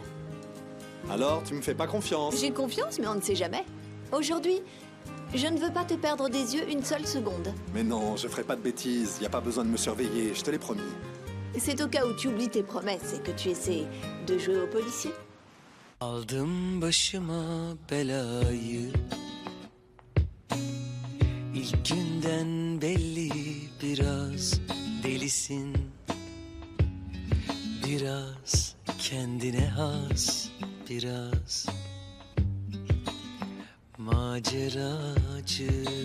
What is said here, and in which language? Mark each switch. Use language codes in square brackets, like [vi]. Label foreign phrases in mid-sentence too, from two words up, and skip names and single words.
[fr] Alors, tu me fais pas confiance? J'ai confiance, mais on ne sait jamais. Aujourd'hui, je ne veux pas te perdre des yeux une seule seconde. Mais non, je ferai pas de bêtises. Y a pas besoin de me surveiller, je te l'ai promis. C'est au cas où tu oublies tes promesses et que tu essaies de jouer au policier. [tr] Aldım başıma belayı. İlk günden belli biraz delisin. Biraz kendine has, biraz maceracı.